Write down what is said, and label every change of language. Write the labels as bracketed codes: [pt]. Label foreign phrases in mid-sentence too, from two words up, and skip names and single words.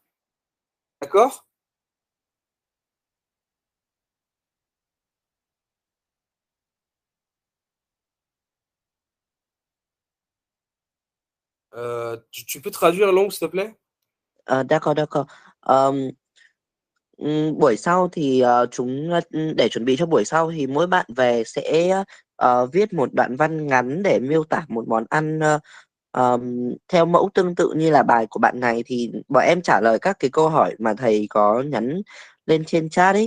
[fr] D'accord? Tu peux traduire Long, s'il te plaît? D'accord, d'accord. [vi] Buổi sau thì để chuẩn bị cho buổi sau thì mỗi bạn về sẽ viết một đoạn văn ngắn để miêu tả một món ăn theo mẫu tương tự như là bài của bạn này, thì bọn em trả lời các cái câu hỏi mà thầy có nhắn lên trên chat ấy.